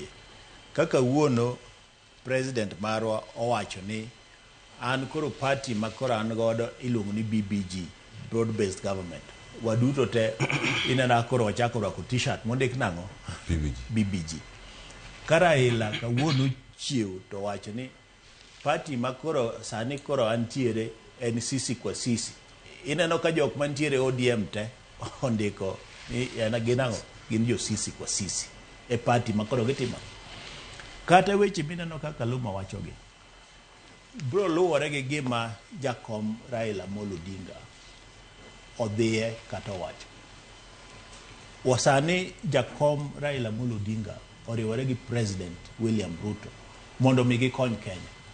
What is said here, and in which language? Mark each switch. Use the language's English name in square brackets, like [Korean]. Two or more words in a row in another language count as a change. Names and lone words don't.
[Luo (Kenya and Tanzania)] Kaka wuono President marwa owacho ni an koro party makoro an godo iluongo ni BBG, [English] Broad Based Government. [Luo (Kenya and Tanzania)] Waduto te inana koro wachako rwako t-shirt mondik nang'o? BBG. Raila ka wuono chiew to wacho ni party makoro sani koro antiere en [Swahili] sisi kwa sisi. [Luo (Kenya and Tanzania)] Ineno ka jok mantiere ODM te ondiko ni yana ginango gin jo [Swahili] sisi kwa sisi [Luo (Kenya and Tanzania)] e party makoro gitima. Kata weche mineno kaka Luma wachogi bro luwore gi gima jakom Raila Odinga odhiye kata wacho. Wasani jakom Raila Odinga oriwore gi President William Ruto mondo mi gikony Kenya.